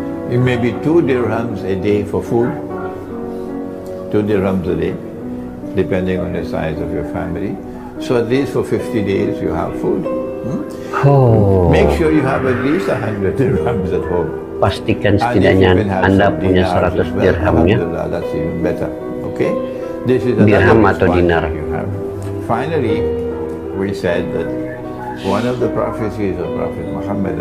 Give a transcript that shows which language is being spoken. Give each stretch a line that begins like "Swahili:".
English: It may be 2 dirhams a day for food, 2 dirhams a day, depending on the size of your family. So at least for 50 days you have food. Make sure you have at least 100 dirhams at home.
Indonesian: Pastikan setidaknya Anda punya 100 dirham ya.
English: That's even better. Okay? This is
Indonesian: dirham atau dinar.
English: Finally, we said that one of the prophecies of Prophet Muhammad